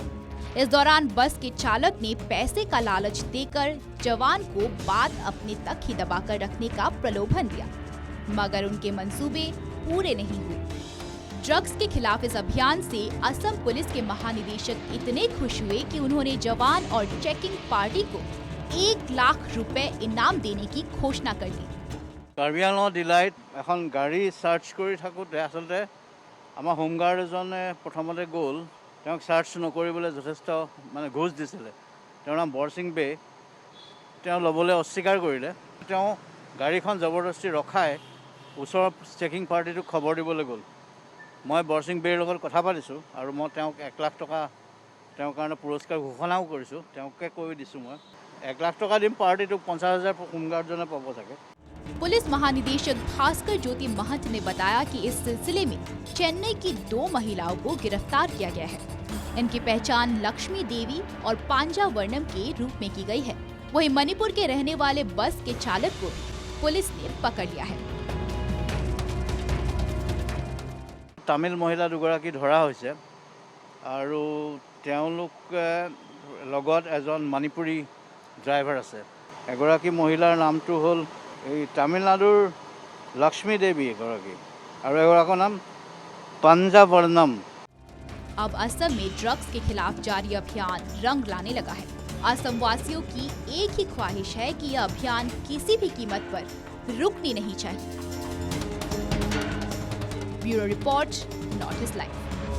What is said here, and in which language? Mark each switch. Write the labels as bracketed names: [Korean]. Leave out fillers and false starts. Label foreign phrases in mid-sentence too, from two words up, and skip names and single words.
[Hindi] इस दौरान बस के चालक ने पैसे का लालच देकर जवान को बात अपने तक ही दबाकर रखने का प्रलोभन दिया, मगर उनके मंसूबे पूरे नहीं हुए। ड्रग्स के खिलाफ इस अभियान से असम पुलिस के महानिदेशक इतने खुश हुए कि उन्होंने जवान और चेकिंग पार्टी को 1 लाख रुपए इनाम देने की घोषणा कर दी। [Assamese] कार्बी आंगलंग जिलात এখন গাড়ী সার্চ কৰি থাকোঁতে আসলতে আমাৰ হোমগাৰ্ড এজনে প্ৰথমতে গ'ল, তেওঁক সাৰ্চ নকৰিবলৈ যথেষ্ট মানে ঘোষ দিছিলে। তেওঁৰ নাম বৰসিং বে। তেওঁ ল'বলৈ অস্বীকাৰ কৰিলে। তেওঁ গাড়ীখন জবৰদস্তি ৰখাই ওচৰৰ চেকিং পাৰ্টিটোক খবৰ দিবলৈ গ'ল। মই বৰসিং বেৰ লগত কথা পাতিছোঁ আৰু মই তেওঁক 1 লাখ টকা তেওঁৰ কাৰণে পুৰস্কাৰ ঘোষণাও কৰিছোঁ। তেওঁকে কৈ দিছোঁ মই 1 লাখ টকা দিম, পাৰ্টিটোক 50,000 হোমগাৰ্ডজনে পাব চাগে। [Hindi] पुलिस महानिदेशक भास्कर ज्योति महंत ने बताया कि इस सिलसिले में चेन्नई की 2 महिलाओं को गिरफ्तार किया गया है। इनकी पहचान लक्ष्मी देवी और पांजा वर्णम के रूप में की गई है। वहीं मणिपुर के रहने वाले बस के चालक को पुलिस ने पकड़ लिया है। [Assamese] তামিল মহিলা 2গৰাকী ধৰা হৈছে আৰু তেওঁলোক লগত এজন মণিপুৰী ড্ৰাইভাৰ আছে। এগৰাকী মহিলাৰ নামটো হ'ল এই তামিলনাডুৰ লক্ষ্মী দেৱী এগৰাকী, আৰু এগৰাকীৰ নাম পাঞ্জাৱৰ্ণম। [Hindi] अब असम में ड्रग्स के खिलाफ जारी अभियान रंग लाने लगा है। असम वासियों की एक ही ख्वाहिश है कि यह अभियान किसी भी कीमत पर रुकनी नहीं चाहिए। ब्यूरो रिपोर्ट, नॉर्थ ईस्ट लाइव।